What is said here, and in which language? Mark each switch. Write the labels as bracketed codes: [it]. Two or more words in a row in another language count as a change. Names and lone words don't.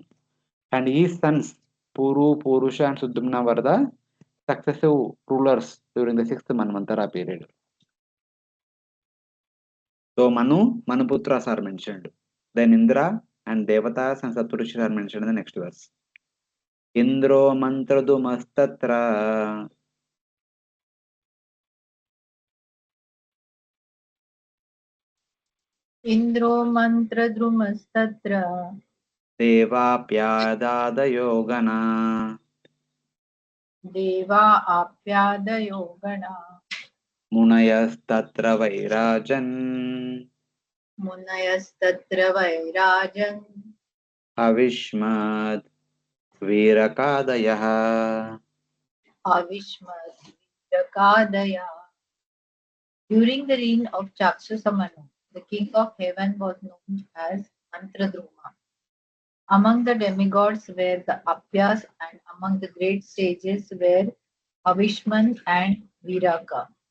[en] And his sons Puru, Purusha, and Sudumna were the successive rulers during the sixth Manvantara period. So Manuputras are mentioned. Then Indra and Devatas and Saptarishis are mentioned in the next verse. [sa] Indro mantradumastatra Indro mantradrumastatra devapyadadayo gana deva apyadayo gana munayastatra vairajan munayastatra vairajan avishmad virakadayah. avishmat Jakadaya. [en] During the reign of Chakshusamanu, the king of heaven was known as Mantradruma. Among the demigods were the Apyas, and among the great sages were Avishman and Viraka.